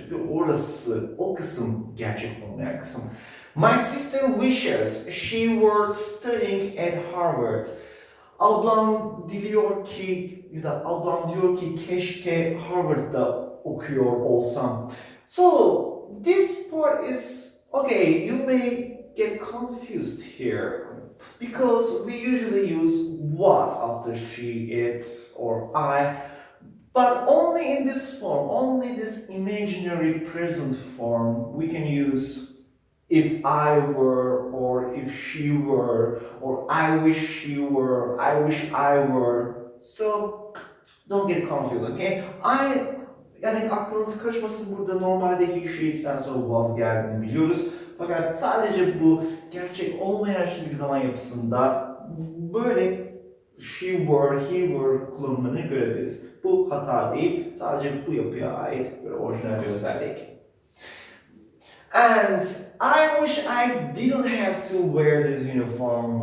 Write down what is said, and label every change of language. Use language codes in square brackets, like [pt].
[tr] Çünkü orası, o kısım gerçek olmayan kısım. [en] My sister wishes she were studying at Harvard. [tr] Ablam diliyor ki ya da ablam diyor ki keşke Harvard'da okuyor olsam. [en] So this part is okay. You may get confused here because we usually use was after she, it, or I, but only in this form, only this imaginary present form, we can use if I were, or if she were, or I wish she were, I wish I were. So don't get confused, okay? [tr] Yani aklınız karışmasın, burada normalde he, she'den sonra was geldiğini biliyoruz. Fakat sadece bu gerçek olmayan şimdiki zaman yapısında böyle she were, he were kullanımını görebiliriz. Bu hata değil, sadece bu yapıya ait bir orijinal bir özellik. [en] And I wish I didn't have to wear this uniform.